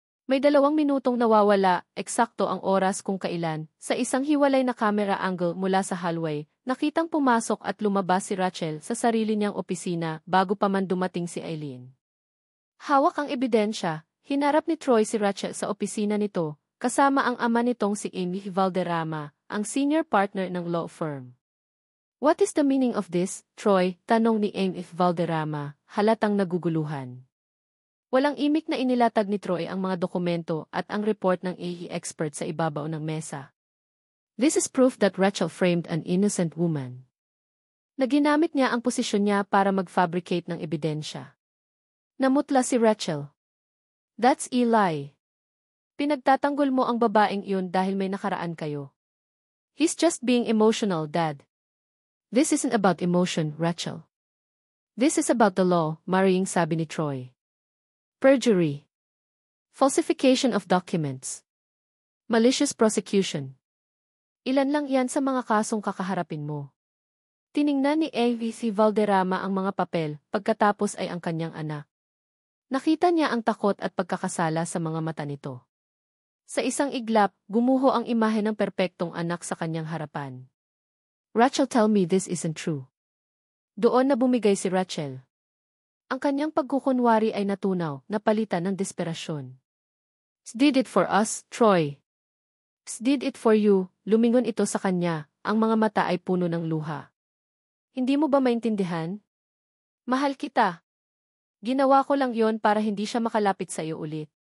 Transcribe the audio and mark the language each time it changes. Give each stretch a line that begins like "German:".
Filipino: May 2 minutong nawawala, eksakto ang oras kung kailan, sa isang hiwalay na camera angle mula sa hallway, nakitang pumasok at lumabas si Rachel sa sarili niyang opisina bago pa man dumating si Eileen. Hawak ang ebidensya, hinarap ni Troy si Rachel sa opisina nito, kasama ang ama nitong si Amy Valderrama, ang senior partner ng law firm.
English: "What is the meaning of this, Troy?"
Filipino: tanong ni Amy Valderrama, halatang naguguluhan. Walang imik na inilatag ni Troy ang mga dokumento at ang report ng AI expert sa ibabaw ng mesa.
English: "This is proof that Rachel framed an innocent woman."
Filipino: Naginamit niya ang posisyon niya para mag-fabricate ng ebidensya. Namutla si Rachel.
English: "That's a lie.
Filipino: Pinagtatanggol mo ang babaeng iyon dahil may nakaraan kayo."
English: "He's just being emotional, Dad." "This isn't about emotion, Rachel. This is about the law,"
Filipino: maring sabi ni Troy.
English: "Perjury. Falsification of documents. Malicious prosecution.
Filipino: Ilan lang yan sa mga kasong kakaharapin mo." Tiningnan ni A.V.C. Valderrama ang mga papel, pagkatapos ay ang kanyang anak. Nakita niya ang takot at pagkakasala sa mga mata nito. Sa isang iglap, gumuho ang imahe ng perpektong anak sa kanyang harapan.
English: "Rachel, tell me this isn't true."
Filipino: Doon na bumigay si Rachel. Ang kanyang pagkukunwari ay natunaw, napalitan ng desperasyon.
English: "Did it for us, Troy. Did it for you,"
Filipino: lumingon ito sa kanya, ang mga mata ay puno ng luha. "Hindi mo ba maintindihan? Mahal kita. Ginawa ko lang yon para hindi siya makalapit sa iyo ulit."